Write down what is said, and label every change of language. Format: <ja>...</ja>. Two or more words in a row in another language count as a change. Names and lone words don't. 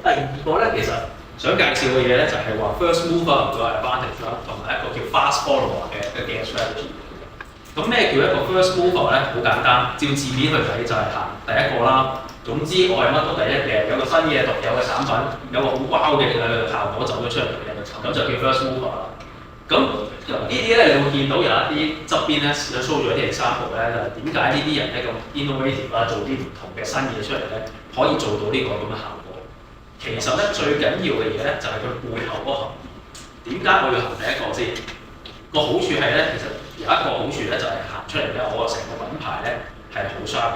<yue>二個咧，其實想介紹嘅嘢咧，就係話</yue> <en>first mover</en> <yue>個 advantage 啦，同埋一個叫</yue> <en>fast follower</en> <yue>嘅 strategy。咁咩叫一個</yue> <en>first mover</en> <yue>咧？好簡單，照字面去睇就係行第一個啦。總之我係乜都第一嘅，有個新嘅獨有嘅產品，有個好 wow 嘅效果走咗出嚟嘅，咁就叫</yue> <en>first mover</en> <yue>啦。咁呢啲咧，你會見到有一啲側邊咧show 咗一啲 example 咧，就係點解呢啲人咧咁 innovative 啦，做啲唔同嘅新嘢出嚟咧，可以做到呢個咁嘅效果。其實咧最緊要嘅嘢咧就係佢背後嗰行。點解我要行第一個先？個好處係咧，其實有一個好處咧就係行出嚟咧，我成個品牌咧係好 sharp 嘅。</yue>